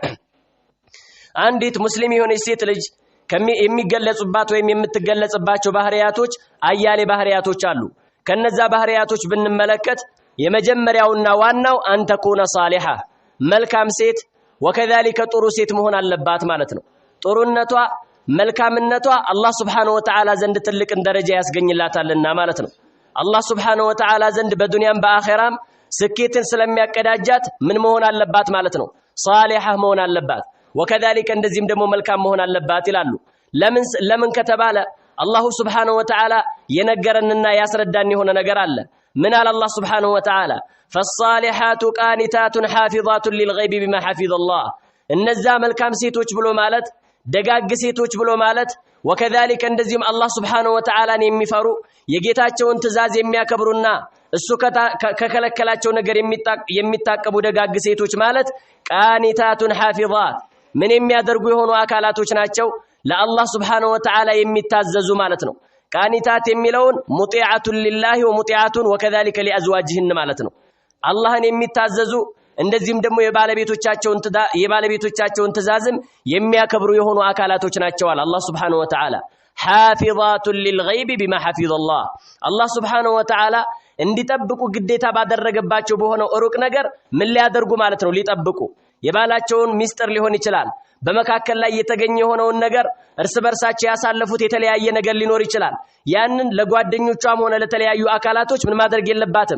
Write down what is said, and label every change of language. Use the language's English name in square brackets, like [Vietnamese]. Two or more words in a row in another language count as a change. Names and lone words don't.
[Amharic] አንዲት ሙስሊም የሆነች ሴት ልጅ የሚገለጹባት ወይም የምትገለጽባቸው ባህሪያቶች አያሌ ባህሪያቶች አሉ። ከነዛ ባህሪያቶች ብንመለከት የመጀመሪያውና ዋናው [Arabic] أن تكون صالحة [Amharic] መልካም ሴት وكذلك ጥሩ ሴት መሆን አለባት ማለት ነው። ጥሩነቷ መልካምነቷ አላህ [Arabic] سبحانه وتعالى [Amharic] ዘንድ ትልቅን ደረጃ ያስገኝላታልና ማለት ነው። አላህ [Arabic] سبحانه وتعالى [Amharic] ዘንድ በዱንያም በአኺራም ስኬትን ስለሚያቀዳጃት ምን መሆን አለባት ማለት ነው? ሷሊሃ መሆን አለባት። وكذلك እንደዚህም ደግሞ መልካም መሆን አለባት ይላሉ። ለምን ከተባለ አላሁ [Arabic] سبحانه وتعالى [Amharic] የነገረንና ያስረዳን የሆነ ነገር አለ። ምን አለ አላህ [Arabic] سبحانه وتعالى? فالصالحات قانتات حافظات للغيب بما حفظ الله [Amharic] እነዛ መልካም ሴቶች ብሎ ማለት ደጋግ ሴቶች ብሎ ማለት وكذلك እንደዚህም አላህ [Arabic] سبحانه وتعالى [Amharic] የሚፈሩ የጌታቸውን ትእዛዝ የሚያከብሩና እሱ ከከለከላቸው ነገር የሚታቀቡ ደጋግ ሴቶች ማለት [Arabic] قانتات حافظات [Amharic] ምን የሚያደርጉ የሆኑ አካላቶች ናቸው? ለአላህ [Arabic] سبحانه وتعالى [Amharic] የሚታዘዙ ማለት ነው። ቃኒታት የሚለውን [Arabic] مطيعات لله ومطيعات وكذلك لأزواجهن [Amharic] ማለት ነው። አላህን የሚታዘዙ እንደዚህም ደግሞ የባለቤቶቻቸውን ትእዛዝም የሚያከብሩ የሆኑ አካላቶች ናቸው አለ አላህ [Arabic] سبحانه وتعالى። حافظات للغيب بما حفظ الله [Amharic] አላህ [Arabic] سبحانه وتعالى [Amharic] እንዲጠብቁ ግዴታ ባደረገባቸው በሆነው ሩቅ ነገር ምን ሊያደርጉ ማለት ነው? ሊጠብቁ የባላቸውን ሚስጥር ሊሆን ይችላል። በመካከል ላይ የተገኘ የሆነውን ነገር እርስ በርሳቸው ያሳለፉት የተለያየ ነገር ሊኖር ይችላል። ያንን ለጓደኞቿም ሆነ ለተለያዩ አካላቶች ምን ማድረግ የለባትም?